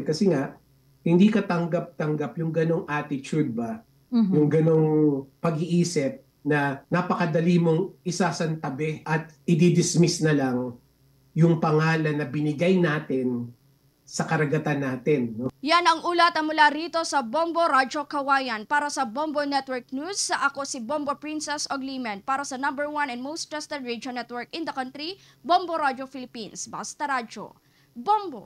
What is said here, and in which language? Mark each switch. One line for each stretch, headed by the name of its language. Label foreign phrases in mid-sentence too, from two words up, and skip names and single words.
Filipino: Kasi nga, hindi katanggap-tanggap yung ganong attitude ba? Yung ganong pag-iisip na napakadali mong isasantabi at i-dismiss na lang yung pangalan na binigay natin sa karagatan natin. No? Yan ang ulat mula rito sa Bombo Radyo Kawayan. Para sa Bombo Network News, ako si Bombo Princess Oglimen. Para sa
English: #1 and most trusted radio network in the country,
Filipino: Bombo Radio Philippines. Basta Radyo. Bombo!